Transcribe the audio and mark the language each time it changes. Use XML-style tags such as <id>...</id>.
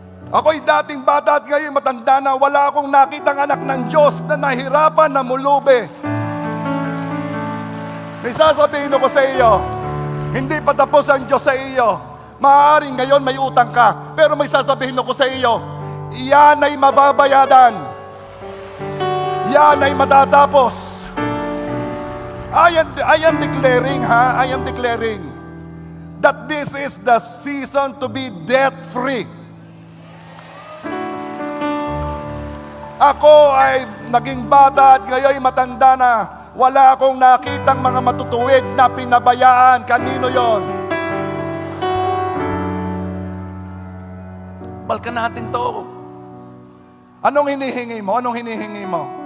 <tl>Ako'y dating bata at ngayon matanda na wala akong nakitang anak ng Diyos na nahirapan na mulubi. May sasabihin ako sa iyo, hindi pa tapos ang Diyos sa iyo. Maaaring ngayon may utang ka, pero may sasabihin ako sa iyo, iyan ay mababayadan. Yan ay matatapos.</tl> <en>I am declaring that this is the season to be debt-free.</en> <tl>Ako ay naging bata at ngayon matanda na. Wala akong nakitang mga matutuwid na pinabayaan. Kanino yon? Balkan natin to. Anong hinihingi mo? Anong hinihingi mo?</tl>